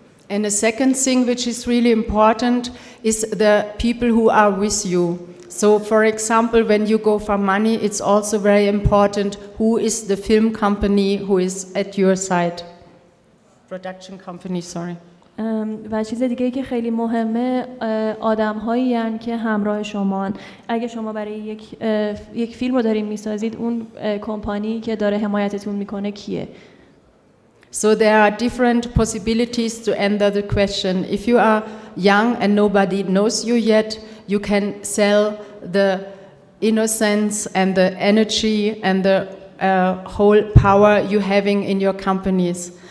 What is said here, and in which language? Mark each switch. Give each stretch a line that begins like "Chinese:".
English: And the second thing which is really important is the people who are with you. So, for example, when you go for money, it's also very important who is the film company who is at your side. Production company, sorry.
Persian: و چیز دیگه‌ای که خیلی مهمه آدم‌هایی هستند که همراه شمان. اگه شما برای یک فیلم رو دارین می‌سازید، اون کمپانی که داره حمایتتون می‌کنه کیه؟
English: So there are different possibilities to answer the question. If you are young and nobody knows you yet, you can sell the innocence and the energy and the whole power you're having in your companies.